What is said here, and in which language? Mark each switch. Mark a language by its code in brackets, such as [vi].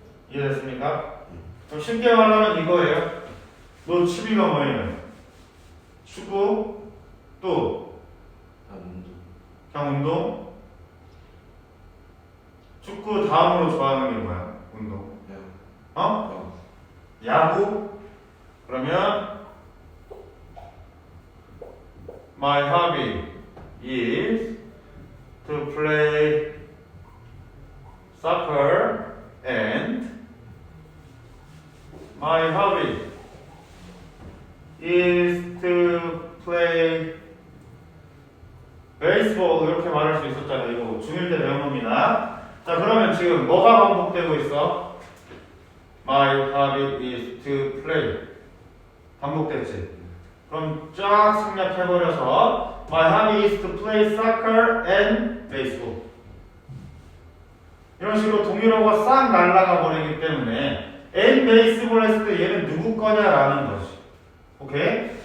[ko] 이해됐습니까? 좀 쉽게 말하면 이거예요. 너 취미가 뭐예요? 축구, 또 운동. 그냥 운동, 축구 다음으로 좋아하는 게 뭐야? 운동. 어? 야구? [en] 그러면 My hobby is to play soccer and my hobby is to play baseball [ko] 이렇게 말할 수 있었잖아요. 이거 중1 때 배운 겁니다. 자 그러면 지금 뭐가 반복되고 있어? [en] My hobby is to play [ko] 반복됐지? 그럼 쫙 생략해버려서 [en] My hobby is to play soccer and baseball [ko] 이런 식으로 동일어가 싹 날아가 버리기 때문에 and baseball 했을 때 얘는 누구 거냐라는 거지. 오케이?